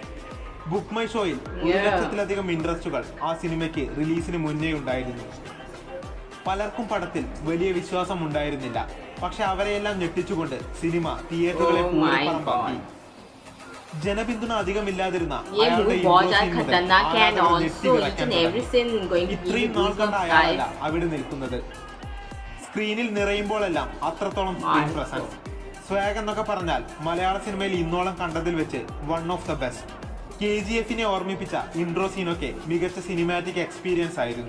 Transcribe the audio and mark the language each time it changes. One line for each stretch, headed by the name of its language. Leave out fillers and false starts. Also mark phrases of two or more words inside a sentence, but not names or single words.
Malayalam: ബുക്ക് മൈ ഷോയിൽ 1 ലക്ഷത്തിലധികം ഇൻട്രസ്റ്റുകൾ ആ സിനിമയ്ക്ക് റിലീസിന് മുന്നേ ഉണ്ടായിരുന്നു. പലർക്കും പടത്തിൽ വലിയ വിശ്വാസം ഉണ്ടായിരുന്നില്ല. പക്ഷെ അവരെയെല്ലാം ഞെട്ടിച്ചുകൊണ്ട് സിനിമ തിയേറ്ററുകളെ പൂരപ്പറമ്പാക്കി. ജനപിന്തുണ അധികമില്ലാതിരുന്ന
Hindi: ये
Malayalam: അയാളുടെ
Hindi: movie बहुत
Malayalam: intro
Hindi: ज्यादा
Malayalam: scene മുതൽ
Hindi: खतरनाक है and
Malayalam: ആരാധകർ
English: also
Malayalam: ഞെട്ടിവിറയ്ക്കാൻ
English: each and every
Malayalam: തുടങ്ങി.
English: scene going to give
Malayalam: ഇത്രയും
English: you
Malayalam: നാൾ കണ്ട
English: goosebumps,
Malayalam: അയാളല്ല
English: guys.
Malayalam: അവിടെ നിൽക്കുന്നത്. സ്ക്രീനിൽ നിറയുമ്പോഴെല്ലാം അത്രത്തോളം
English: screen presence.
Malayalam: സ്വാഗ് എന്നൊക്കെ പറഞ്ഞാൽ മലയാള സിനിമയിൽ ഇന്നോളം കണ്ടതിൽ വെച്ച്
English: one of the best.
Malayalam: KGF-നെ ഓർമ്മിപ്പിച്ച ഇൻട്രോ സീനൊക്കെ മികച്ച
English: cinematic experience
Malayalam: ആയിരുന്നു.